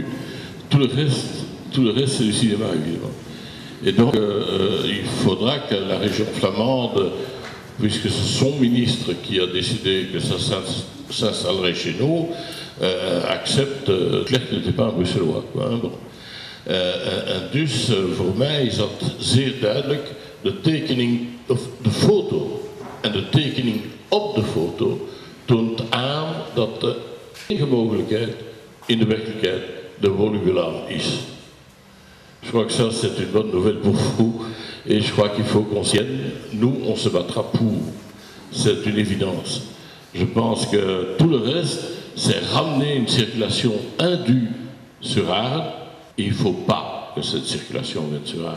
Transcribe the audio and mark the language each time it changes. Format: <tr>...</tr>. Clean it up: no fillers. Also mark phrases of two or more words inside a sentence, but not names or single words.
<fr>Tout le reste, c'est du cinéma, évidemment. Et donc, il faudra que la région flamande, puisque c'est son ministre qui a décidé que ça s'installerait chez nous, accepte. Claire n'était pas un Bruxellois, quoi, hein, bon.</fr> <nl>Dus voor mij is dat zeer duidelijk. De tekening, of de foto en de tekening op de foto toont aan dat de enige mogelijkheid in de werkelijkheid de Woluwelaan is.</nl> <fr>Je crois que ça c'est une bonne nouvelle pour vous et je crois qu'il faut qu'on s'y tienne. Nous on se battra pour, c'est une évidence. Je pense que tout le reste c'est ramener une circulation indue sur Arles et il ne faut pas que cette circulation vienne sur Arles.</fr>